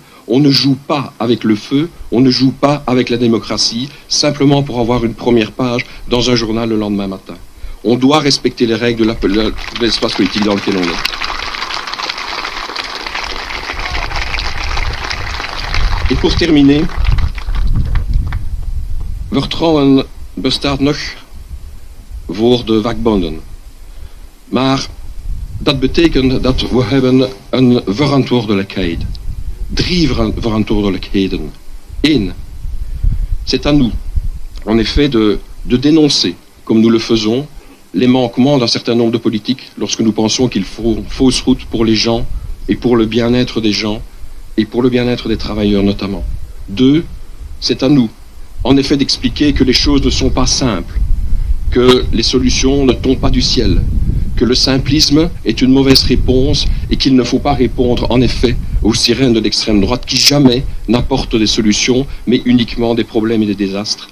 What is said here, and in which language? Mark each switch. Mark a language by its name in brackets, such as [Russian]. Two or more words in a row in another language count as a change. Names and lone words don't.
[French] On ne joue pas avec le feu, on ne joue pas avec la démocratie, simplement pour avoir une première page dans un journal le lendemain matin. On doit respecter les règles de l'espace politique dans lequel on est. Et pour terminer, [Dutch] vertrouwen bestaat nog voor de vakbonden. Maar dat betekent dat we hebben een verantwoordelijkheid. 3 verantwoordelijkheden. [French] 1, c'est à nous, en effet, de dénoncer, comme nous le faisons, les manquements d'un certain nombre de politiques lorsque nous pensons qu'ils font fausse route pour les gens et pour le bien-être des gens et pour le bien-être des travailleurs notamment. 2, c'est à nous, en effet, d'expliquer que les choses ne sont pas simples, que les solutions ne tombent pas du ciel, que le simplisme est une mauvaise réponse et qu'il ne faut pas répondre en effet aux sirènes de l'extrême droite qui jamais n'apportent des solutions mais uniquement des problèmes et des désastres.